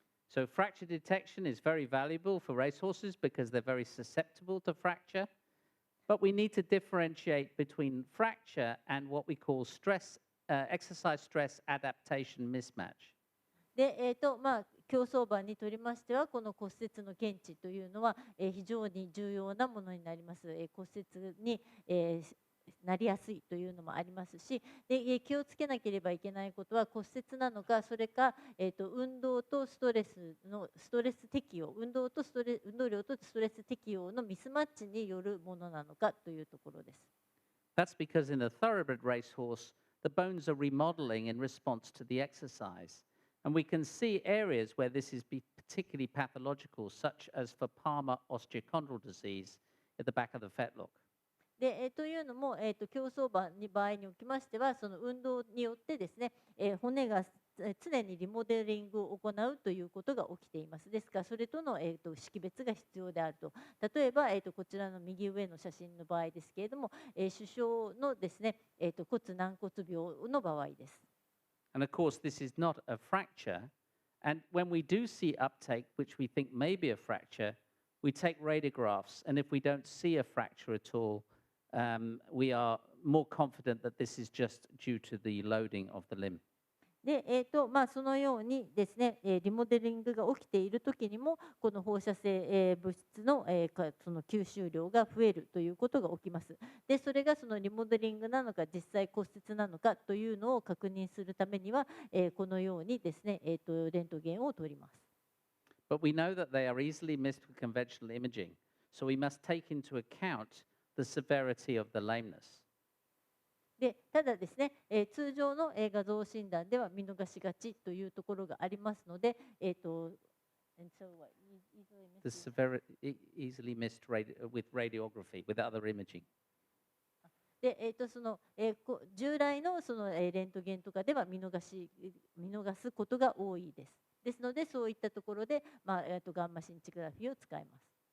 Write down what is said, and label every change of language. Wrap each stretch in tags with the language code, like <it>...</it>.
<en>So fracture detection is very valuable for racehorses because they're very susceptible to fracture. But we need to differentiate between fracture and what we call exercise stress adaptation mismatch.</en> <ja>で、競走馬にとりましては、この骨折の検知というのは、非常に重要なものになります。骨折に、なりやすいというのもありますし、で、気をつけなければいけないことは骨折なのか、それか、運動とストレス適応、運動量とストレス適応のミスマッチによるものなのかというところです。</ja> <en>That's because in a thoroughbred racehorse, the bones are remodeling in response to the exercise. And we can see areas where this is particularly pathological, such as for Palmer osteochondral disease at the back of the fetlock.</en> <ja>で、というのも、競走馬の場合におきましては、その運動によってですね、骨が常にリモデリングを行うということが起きています。ですから、それとの、識別が必要であると。例えば、こちらの右上の写真の場合ですけれども、首相のですね、骨軟骨病の場合です。</ja> <en>And of course, this is not a fracture. And when we do see uptake, which we think may be a fracture, we take radiographs. And if we don't see a fracture at all, we are more confident that this is just due to the loading of the limb.</en> <ja>で、そのようにですね、リモデリングが起きているときにも、この放射性、物質の、その吸収量が増えるということが起きます。で、それがそのリモデリングなのか、実際骨折なのかというのを確認するためには、このようにですね、レントゲンを取ります。</ja> <en>But we know that they are easily missed with conventional imaging, so we must take into account the severity of the lameness.</en> <ja>でただですね、通常の画像診断では見逃しがちというところがありますので、</ja> <en>and so what, easily The missed. easily missed with radiography, with other imaging.</en> <ja>でその従来のそのレントゲンとかでは見逃すことが多いです。ですので、そういったところで、ガンマシンチグラフィーを使います。</ja>